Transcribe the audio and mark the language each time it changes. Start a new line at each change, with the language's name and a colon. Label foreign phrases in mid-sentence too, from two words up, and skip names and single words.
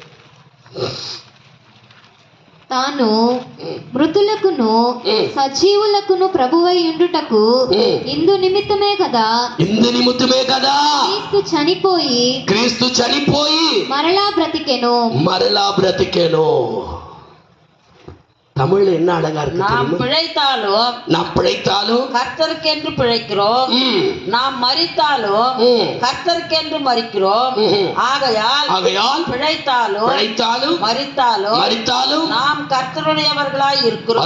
Telugu: తాను మృతులకును సజీవులకును ప్రభువై ఉండుటకు ఇందు నిమిత్తమే కదా క్రీస్తు చనిపోయి మరలా బ్రతికెను.
Tamil: தமிழ்ல என்ன அழகா இருக்கு நாம் தெரியுமா? நாம் பிழைத்தாலும் கர்த்தருக்கென்று பிழைக்கிறோம், நாம் மரித்தாலும் கர்த்தருக்கென்று மரிக்கிறோம். ஆகையால் பிழைத்தாலும் மரித்தாலும் நாம் கர்த்தருடையவர்களாய் இருக்கிறோம்.